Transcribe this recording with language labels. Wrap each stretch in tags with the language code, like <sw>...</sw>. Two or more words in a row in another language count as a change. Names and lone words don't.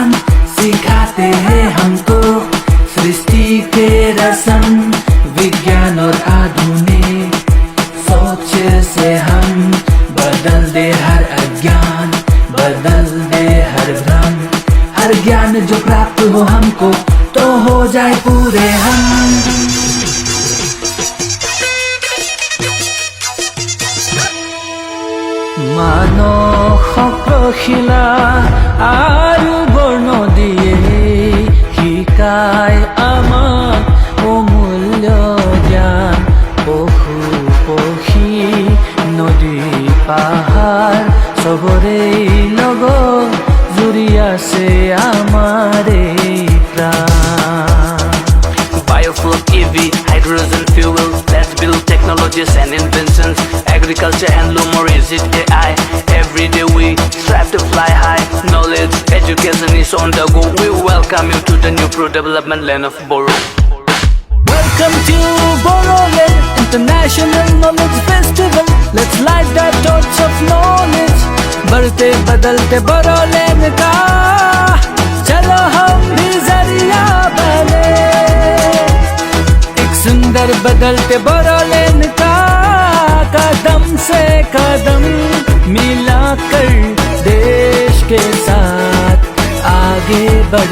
<hi>सिखाते हैं हमको सृष्टि के रसम, विज्ञान और आधुनिक सोच से हम बदल दे हर अज्ञान, बदल दे हर भ्रम। हर ज्ञान जो प्राप्त हो हमको तो हो जाए पूरे हम।</hi> <as>মানসিলা আৰু বৰ্ণ দিয়ে শিকায় আমাক অমূল্য জ্ঞান। পশু পক্ষী নদী পাহাৰ চবৰে লগত জুৰি আছে আমাৰ এই প্ৰাণ।</as> <en>Biofuel, EV, hydrogen fuel, let's build technologies and inventions. Agriculture, handloom, or is it AI? Every day we strive to fly high. Knowledge, education is on the go. We welcome you to the new pro-development land of Boro. Welcome to Boroland, International Knowledge Festival. Let's light the torch of knowledge.</en> <hi>बढ़ते बदलते Boroland का चलो हम भी जरिया बने, एक सुंदर बदलते Boroland का कदम से कदम मिलाकर देश के साथ आगे बढ़े।</hi>